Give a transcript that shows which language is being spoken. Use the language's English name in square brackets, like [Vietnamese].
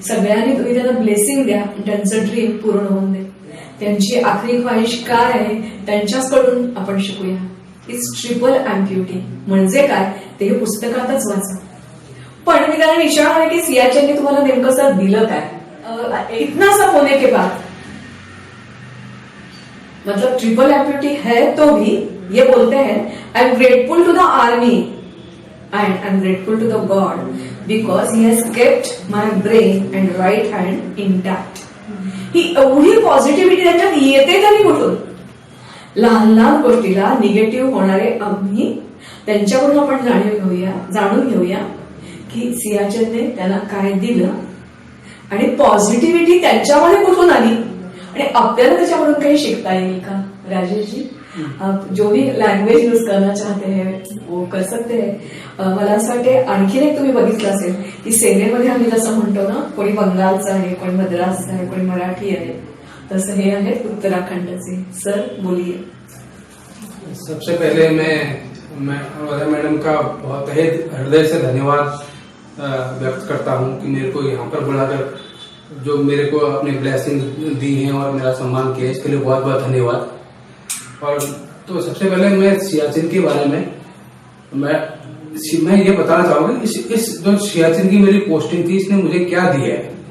[Marathi] सगळ्यांनी तुम्ही त्यांना ब्लेसिंग द्या, त्यांचं ड्रीम पूर्ण होऊन दे. त्यांची आखरी ख्वाहिश काय आहे त्यांच्याचकडून आपण शिकूया. [English] it's triple amputee [Marathi] म्हणजे काय ते हे पुस्तकातच वाचा. पण मी त्यांना विचारणार आहे की सियाचीनने तुम्हाला नेमकं सर दिलं काय. [Hindi] इतना सा होने के बाद मतलब ट्रिपल एम्प्यूटी है तो भी ये बोलते हैं [English] I am grateful to the army and I am grateful to the god because he has kept my brain and right hand intact. [Marathi] ही एवढी पॉझिटिव्हिटी त्यांच्यात येते तरी कुठून. लहान लहान गोष्टीला निगेटिव्ह होणारे आम्ही त्यांच्याकडून आपण जाणून घेऊया की सियाचीनने त्यांना काय दिलं आणि पॉझिटिव्हिटी त्यांच्यामध्ये कुठून आली आणि आपल्याला त्याच्याकडून काही शिकता येईल का. [Hindi] राजेश जी आप जो भी लैंग्वेज यूज करना चाहते हैं वो कर सकते हैं. [Marathi] मला असं वाटते आणखीन एक तुम्ही बघितलं असेल की सेनेमध्ये आम्ही जसं म्हणतो ना कोणी बंगालचं आहे, कोणी मद्रासचं आहे, कोणी मराठी आहे, तसं हे आहेत उत्तराखंडचे. [Hindi] सर बोलिए. सबसे पहले मैं अनुराधा मैडम का बहुत हृदय से धन्यवाद व्यक्त करता हूं कि मेरे को यहाँ पर बुलाकर जो मेरे को अपने ब्लेसिंग दी हैं और मेरा सम्मान किया, इसके लिए बहुत बहुत धन्यवाद. और तो सबसे पहले मैं सियाचिन के बारे में मैं ये बताना चाहूंगा इस जो सियाचिन की मेरी पोस्टिंग थी इसने मुझे क्या दिया है.